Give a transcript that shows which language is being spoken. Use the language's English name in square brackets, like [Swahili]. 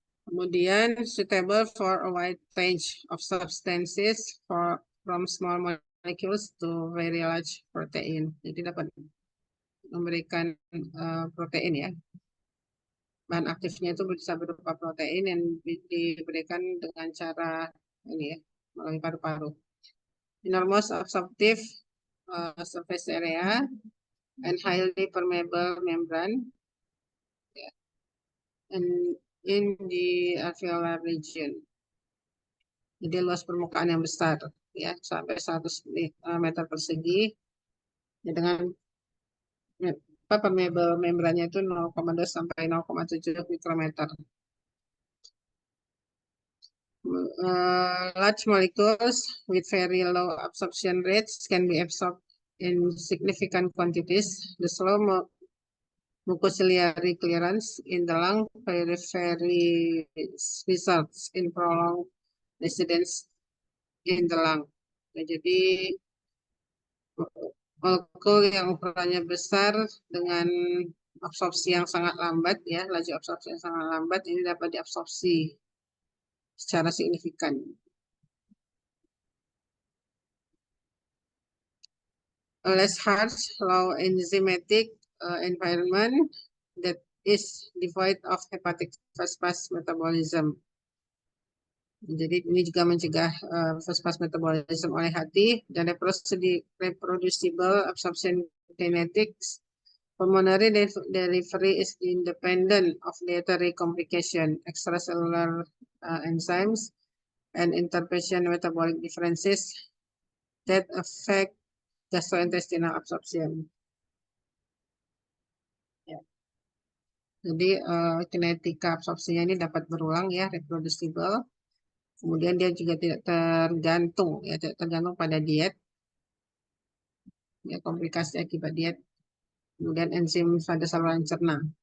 [Indonesian] Kemudian [English] suitable for a wide range of substances from small molecules to very large protein. [Indonesian] Jadi dapat memberikan protein ya. Bahan aktifnya itu bisa berupa protein yang diberikan dengan cara ini ya, melalui paru-paru. [English] Enormous absorptive surface area and highly permeable membrane, yeah, and in the alveolar region. [Indonesian] Jadi luas permukaan yang besar ya sampai 100 meter persegi ya, dengan permeable membrannya itu 0,2 sampai 0,7 mikrometer. [English] Large molecules with very low absorption rates can be absorbed in significant quantities. The slow mucociliary clearance in the lung periphery results in prolonged residence in the lung. [Indonesian] Ya, jadi molekul yang ukurannya besar dengan absorpsi yang sangat lambat ya, laju absorpsi yang sangat lambat ini dapat diabsorpsi secara signifikan. [English] A less harsh, low enzymatic environment that is devoid of hepatic phosphate metabolism. [Indonesian] Jadi ini juga mencegah [English] phosphate metabolism [Indonesian] oleh hati dan [English] reproducible absorption kinetics. Pulmonary delivery is independent of dietary complication, extracellular enzymes, and interpatient metabolic differences that affect gastrointestinal absorption. [Indonesian] Ya. Jadi kinetika absorpsinya ini dapat berulang ya, reproducible. Kemudian dia juga tidak tergantung ya, tidak tergantung pada diet, ya, komplikasi akibat diet. Kemudian enzim pada saluran cerna.